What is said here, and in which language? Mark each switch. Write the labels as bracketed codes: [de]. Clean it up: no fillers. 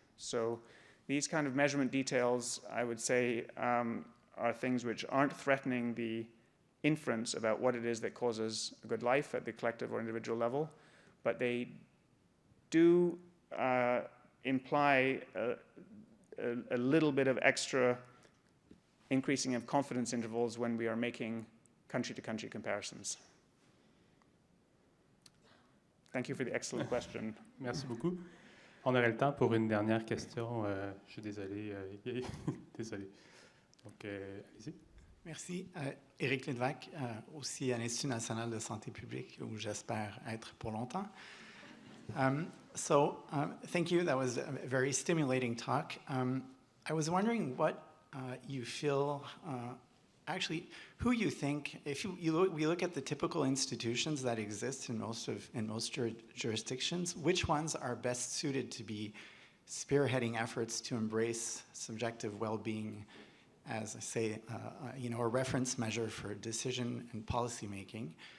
[en] So these kind of measurement details, I would say, are things which aren't threatening the inference about what it is that causes a good life at the collective or individual level, but they do imply a little bit of extra increasing of confidence intervals when we are making country-to-country comparisons. Thank you for the excellent question. [fr] Merci beaucoup. On aurait le temps pour une dernière question. Je suis désolé. Désolé. Donc, allez-y. Merci. Éric Lévesque, aussi à l'Institut national de santé publique, où j'espère être pour longtemps. [en] Thank you. That was a very stimulating talk. I was wondering what you feel, actually, who you think, if we look at the typical institutions that exist in most jurisdictions, which ones are best suited to be spearheading efforts to embrace subjective well-being as I say, a reference measure for decision and policy making.